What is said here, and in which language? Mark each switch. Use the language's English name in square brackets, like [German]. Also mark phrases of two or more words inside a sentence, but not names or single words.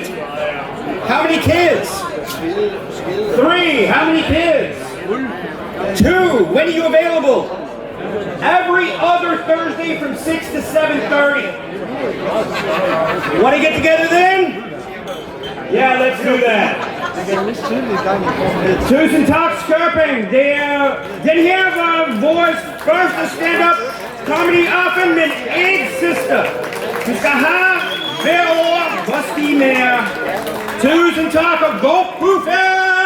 [English] How many kids? 3. How many kids? 2. When are you available? Every other Thursday from 6 to 7:30. Want to get together then? Yeah, let's do that. [Danish] Tusind tak, skørping. Det den her var vores første [English] stand-up comedy [Danish] aften, men ikke sidste. Du skal have hver år, hvor stige mere. Tusind tak og god buffet!